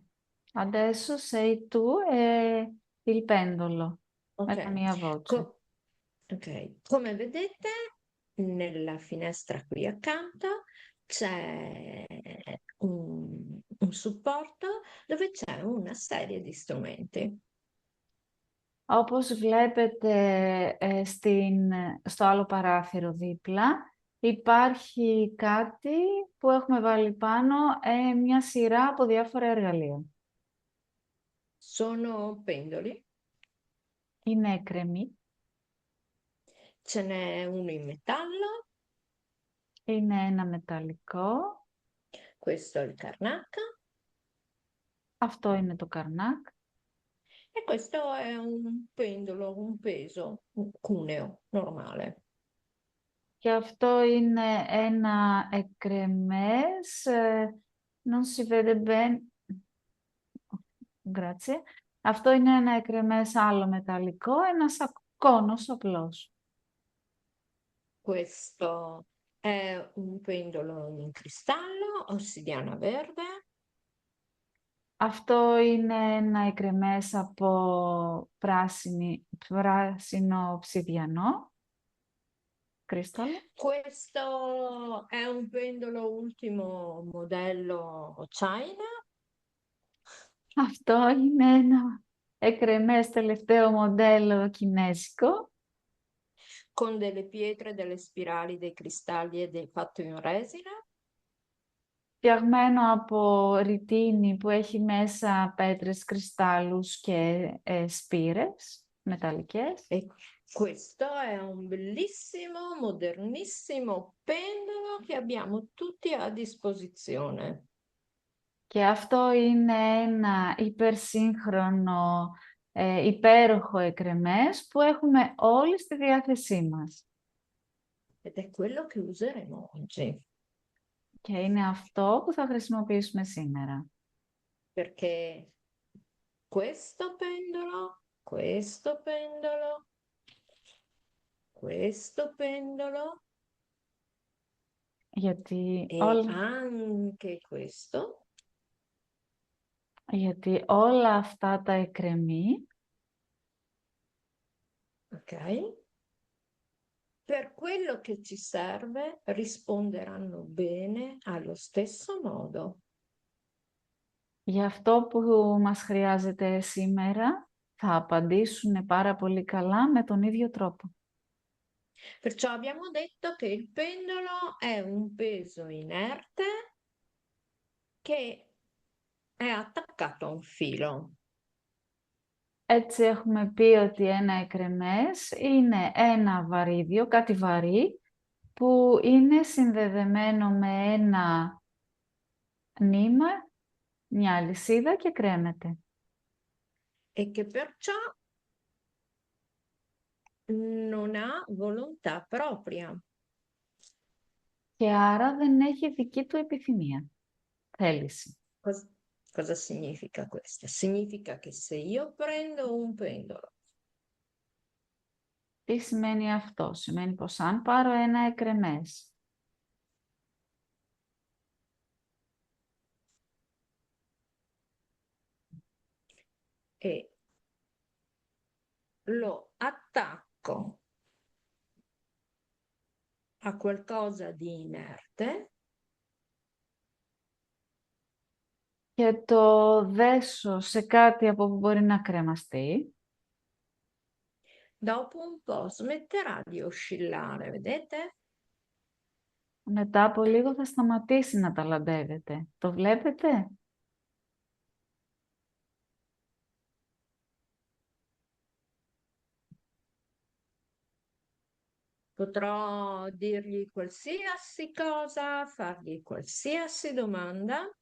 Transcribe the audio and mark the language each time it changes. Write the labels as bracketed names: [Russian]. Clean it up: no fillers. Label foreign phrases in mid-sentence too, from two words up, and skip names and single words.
[Italian] Adesso sei tu e il pendolo, Ok. è la mia voce. Co- ok. Come vedete, nella finestra qui accanto c'è un supporto dove c'è una serie di strumenti. [Greek] Όπως βλέπετε στο άλλο παράθυρο δίπλα, υπάρχει κάτι που έχουμε βάλει πάνω, μια σειρά από διάφορα εργαλεία. [Italian] Sono pendoli, [Greek] Είναι έκρεμοι, [Italian] ce n'è uno in metallo, [Greek] είναι ένα μεταλλικό, [Italian] questo è il carnac [Greek] αυτό είναι το καρνάκ [Italian] e questo è un pendolo, un peso, un cuneo normale. [Greek] και αυτό είναι ένα εκρεμές, [Italian] non si vede bene, grazie. [Greek] Αυτό είναι ένα εκρεμές άλλο μεταλλικό, ένας κόνος απλός. [Italian] Questo è un pendolo in cristallo, ossidiana verde. [Greek] Αυτό είναι ένα εκρεμές από πράσινο οψιδιανό, κρίσταλο. [Italian] Questo è un pendolo ultimo modello China [Greek] Αυτό είναι ένα εκρεμές τελευταίο μοντέλο κινέζικο, [Italian] con delle pietre, delle spirali, dei cristalli e dei fatto in resina. [Greek] φτιαγμένο από ρητίνη που έχει μέσα πέτρες, κρυστάλλους και σπήρες μεταλλικές. [Italian] E questo è un bellissimo, modernissimo pendolo che abbiamo tutti a disposizione. [Greek] Και αυτό είναι ένα υπερσύγχρονο, υπέροχο εκρεμές που έχουμε όλοι στη διάθεσή μας. [Italian] Ed è quello che useremo oggi, [Greek] Και είναι αυτό που θα χρησιμοποιήσουμε σήμερα. [Italian] perché questo pendolo, questo pendolo, questo pendolo [Greek] Γιατί [Italian] e [Greek] όλα, [Italian] anche questo [Greek] γιατί όλα αυτά τα εκρεμή [Italian] ok? Per quello che ci serve risponderanno bene allo stesso modo. [Greek] για αυτό που μας χρειάζεται σήμερα θα απαντήσουν πάρα πολύ καλά με τον ίδιο τρόπο. [Italian] Perciò abbiamo detto che il pendolo è un peso inerte che è attaccato a un filo. [Greek] Έτσι έχουμε πει ότι ένα εκρεμές είναι ένα βαρύδιο, κάτι βαρύ, που είναι συνδεδεμένο με ένα νήμα, μια αλυσίδα και κρέμεται. [Italian] E che perciò non ha volontà propria. [Greek] Και άρα δεν έχει δική του επιθυμία, θέληση. [Italian] Cosa significa questo? Significa che se io prendo un pendolo [Greek] Τι σημαίνει αυτό? Σημαίνει πως αν πάρω ένα εκρεμές [Italian] e lo attacco a qualcosa di inerte, [Greek] και το δέσω σε κάτι από που μπορεί να κρεμαστεί, [Italian] dopo un po' smetterà di oscillare, vedete? [Greek] μετά από λίγο θα σταματήσει να ταλαντεύεται. Το βλέπετε? [Italian] Potrò dirgli qualsiasi cosa, fargli qualsiasi domanda